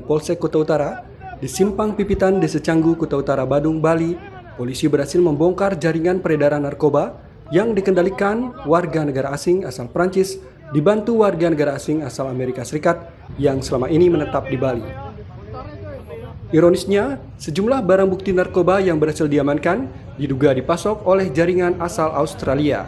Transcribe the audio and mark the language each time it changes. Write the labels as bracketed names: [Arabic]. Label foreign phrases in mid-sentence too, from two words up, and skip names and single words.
[Indonesian] Polsek Kuta Utara di Simpang Pipitan Desa Canggu, Kuta Utara, Badung, Bali, polisi berhasil membongkar jaringan peredaran narkoba yang dikendalikan warga negara asing asal Prancis dibantu warga negara asing asal Amerika Serikat yang selama ini menetap di Bali. Ironisnya, sejumlah barang bukti narkoba yang berhasil diamankan diduga dipasok oleh jaringan asal Australia.